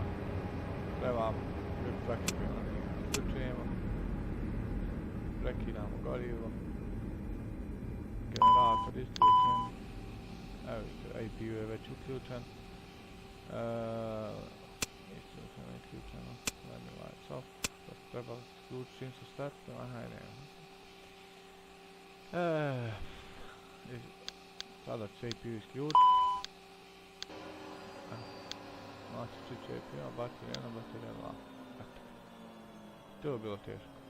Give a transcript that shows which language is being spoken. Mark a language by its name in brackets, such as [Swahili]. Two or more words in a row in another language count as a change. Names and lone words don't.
[Croatian] Treba biti fleksibilno. Isključujemo, prekidamo gorivo, generator isključen, evo APU je već uključen. Isključeno, [English] letting lights off, [Croatian] to se treba isključiti čim se startno, aha nema. Sada ću APU isključiti. Znači će APU, baterija 1, baterija 2. To je bilo teško.